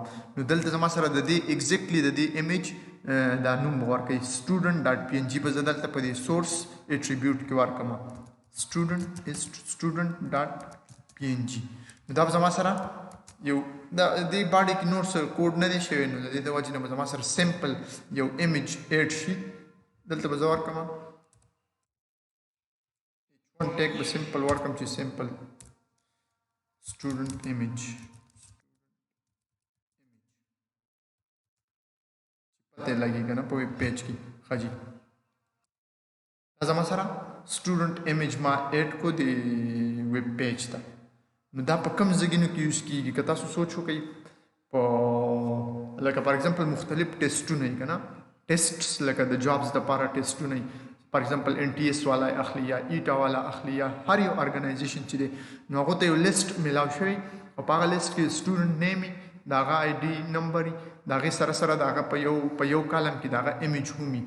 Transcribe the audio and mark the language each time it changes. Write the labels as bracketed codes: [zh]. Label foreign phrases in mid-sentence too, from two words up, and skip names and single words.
[ps] نو دلته زما سره د دې ایگزیکټلی د دې ایمیج دا نوم ورکوي student.png به زه دلته په دې [en] source attribute [ps] کې ورکوم student.png. نو دا به زما سره یو د دې باډي کې نور څه کوډ نه دی شوی، نو د دې د وجې نه به زما سره سمپل یو ایمیج ایډ شي. دلته به زه ورکوم H1 ټیګ به سمپل ورکوم چې سمپل [en] student image [ps] پته لګي کنه په ویب پیج کې. ښه جي دا زما سره [en] student image [ps] ما ایډ کو دی ویب پیج ته. نو دا په کم ځایونو کې یوز کېږي؟ که تاسو سوچ وکئ په لکه [en] for example [ps] مختلف ټیسټونه یې که نه، ټیسټس لکه د جابس دپاره ټیسټونه یې [en] for example [ps] NTS والا اخلي یا ایټا والا اخلي یا هر یو ارګنایزیشن چې دی، نو هغو ته یو لیست میلاو شوی او په هغه لیست کې [en] student name [ps] وي، د هغه [en] ID number [ps] وي، د هغې سره سره د هغه په یو کالم کې د هغه ایمیج هم وي.